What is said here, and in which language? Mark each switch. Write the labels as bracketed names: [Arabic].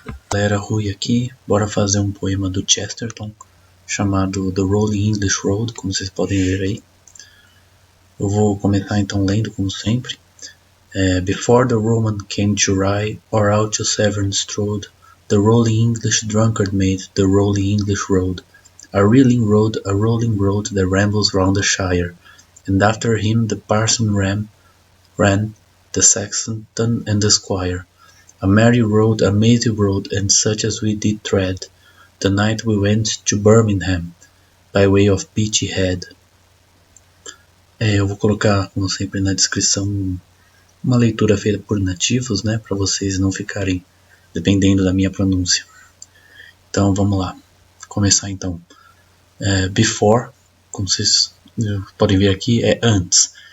[Portuguese] Galera, Rui aqui, bora fazer um poema do Chesterton chamado The Rolling English Road, como vocês podem ver aí. Eu vou começar então lendo como sempre. [English] Before the Roman came to Rye, or out to Severn strode, the rolling English drunkard made the rolling English road, a rolling road that rambles round the shire, and after him the parson ran, the sexton and the squire. A merry road, a mazy road, and such as we did tread, the night we went to Birmingham, by way of Beachy Head. [Portuguese] Eu vou colocar, como sempre, na descrição uma leitura feita por nativos, né, para vocês não ficarem dependendo da minha pronúncia. Então, vamos lá. Vou começar então. Before, como vocês podem ver aqui, é antes.